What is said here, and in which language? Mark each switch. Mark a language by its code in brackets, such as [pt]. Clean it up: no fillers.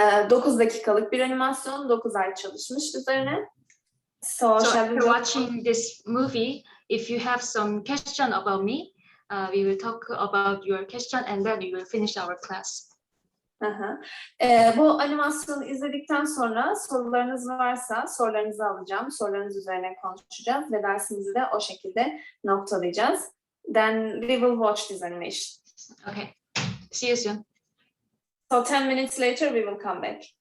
[tr] 9 dakikalık bir animasyon, 9 ay çalışmış üzerine. [en] So shall we watching this movie, if you have some question about me, we will talk about your question and then we will finish our class. [tr] Bu animasyonu izledikten sonra sorularınız varsa sorularınızı alacağım. Sorularınız üzerine konuşacağız ve dersimizi de o şekilde noktalayacağız. [en] Then we will watch this animation. Okay. See you soon. So 10 minutes later we will come back.